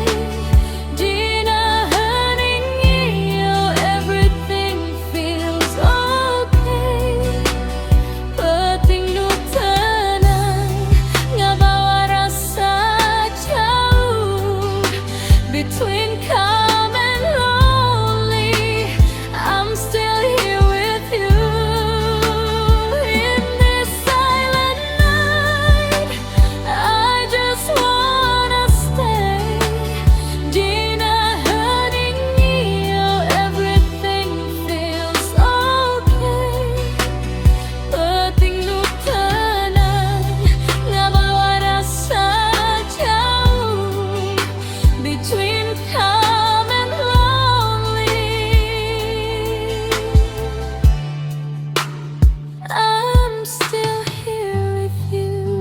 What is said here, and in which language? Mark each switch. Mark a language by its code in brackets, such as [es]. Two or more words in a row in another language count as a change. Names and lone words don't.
[su] Dina hening ieu [en] everything feels okay. [su] Peting nu tenang ngabawa rasa jauh. [en] Between calm and lonely, I'm still here with you. In this silent night, I just wanna stay. [su] Dina hening ieu [en] everything feels okay. [su] Peting nu tenang ngabawa rasa jauh. [en] Between calm and lonely, I'm still here with you.